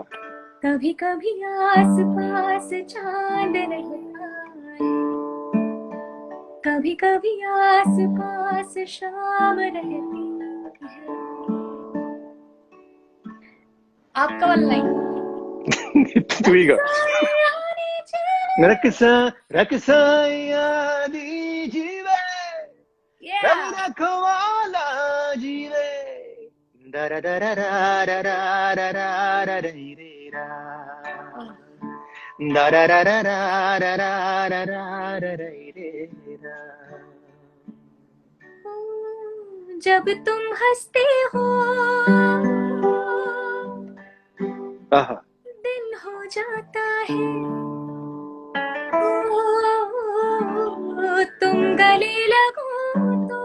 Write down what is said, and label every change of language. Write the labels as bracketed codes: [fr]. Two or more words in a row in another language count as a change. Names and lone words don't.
[hi] कभी कभी आस पास चांद रहता है कभी कभी आस पास शाम रहती है आपका वाला लाइन तू ही गा रकसा रकसा यादी जीवे रवि रखवाला जीवे दरा दरा रा रा रा रा रा रा रे रे रा दरा रा रा रा रा रा रा रा रा रे रे रा जब तुम हंसते हो आहा दिन हो जाता है ओ, तुम गले लगो तो